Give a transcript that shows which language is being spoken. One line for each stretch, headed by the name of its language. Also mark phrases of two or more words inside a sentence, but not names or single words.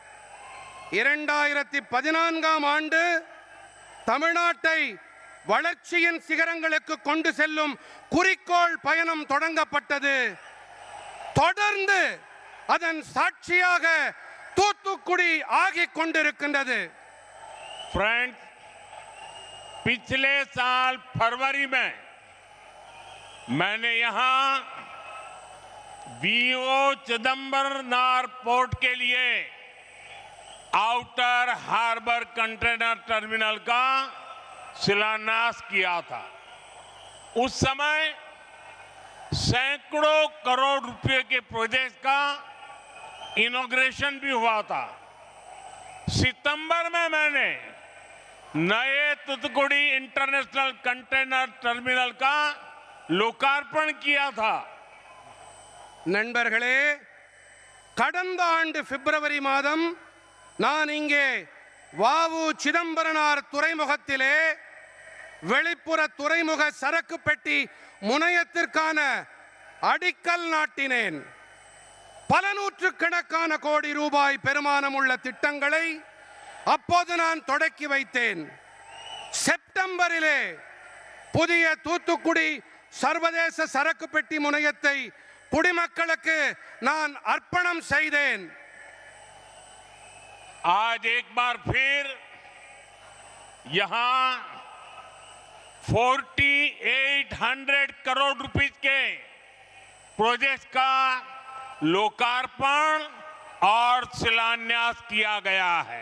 Tamil: 2014ஆம் ஆண்டு தமிழ்நாட்டை வளர்ச்சியின் சிகரங்களுக்கு கொண்டு செல்லும் குறிக்கோள் பயணம் தொடங்கப்பட்டது. தொடர்ந்து அதன் சாட்சியாக தூத்துக்குடி ஆகிக் கொண்டிருக்கின்றது.
Hindi: फ्रेंड्स, पिछले साल फरवरी में मैंने यहां वीओ चिदम्बरनार पोर्ट के लिए
English: outer harbour container terminal
Hindi: का शिलान्यास किया था। उस समय सैकड़ों करोड़ रुपए के प्रोजेक्ट का इनॉग्रेशन भी हुआ था। सितंबर में मैंने नए तुतुकुड़ी
English: international container terminal
Hindi: का लोकार्पण किया था।
Tamil: நண்பர்களே, கடந்த ஆண்டு பிப்ரவரி மாதம் நான் இங்கே வாவு சிதம்பரனார் துறைமுகத்திலே வெளிப்புற துறைமுக சரக்கு பெட்டி முனையத்திற்கான அடிக்கல் நாட்டினேன். பல நூற்றுக்கணக்கான கோடி ரூபாய் பெருமானம் உள்ள திட்டங்களை அப்போது நான் தொடக்கி வைத்தேன். செப்டம்பரிலே புதிய தூத்துக்குடி சர்வதேச சரக்கு பெட்டி முனையத்தை குடிமக்களுக்கு நான் अर्पणम செய்தேன்.
Hindi: आज एक बार फिर यहां 4800 करोड़ रुपीस के प्रोजेक्ट का लोकार्पण और शिलान्यास किया गया है।